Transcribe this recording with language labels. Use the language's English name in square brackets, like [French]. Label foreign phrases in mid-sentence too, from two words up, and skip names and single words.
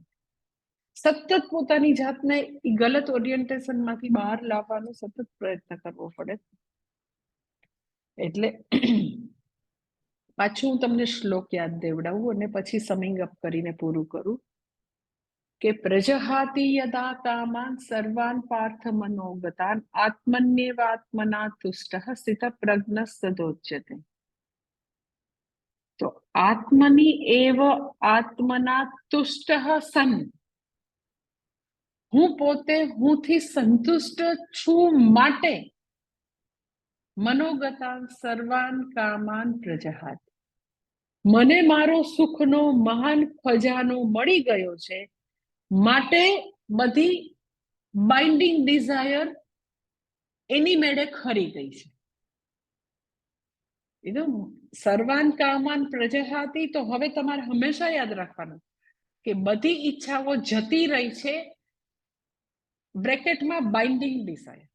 [Gujarati] સતત પોતાની જાતને એ ગલત ઓરિએન્ટેશન માંથી બહાર લાવવાનો સતત પ્રયત્ન કરવો પડે. એટલે પાછું હું તમને શ્લોક યાદ દેવડાવું અને પછી [English] summing up [Gujarati] કરીને પૂરું કરું કે [Sanskrit] પ્રજહાતિ યદા કામાન સર્વાન પાર્થ મનોગતાન આત્મન્યેવાત્મના તુષ્ટઃ સ્થિત પ્રજ્ઞ સદોચ્યતે. [Gujarati] તો [Sanskrit] આત્મની એવ આત્મના તુષ્ટ સન, [Gujarati] હું પોતે હુંથી સંતુષ્ટ છું માટે [Sanskrit] મનોગતાન સર્વાન કામાન પ્રજહાત, [Gujarati] મને મારો સુખનો મહાન ખજાનો મળી ગયો છે, માટે બધી [English] binding desire [Gujarati] એની મેળે ખરી ગઈ છે. [Sanskrit] સર્વાન કામાન પ્રજહાતી, [Gujarati] તો હવે તમારે હંમેશા યાદ રાખવાનું કે બધી ઈચ્છાઓ જતી રહી છે, બ્રેકેટમાં [English] binding desire.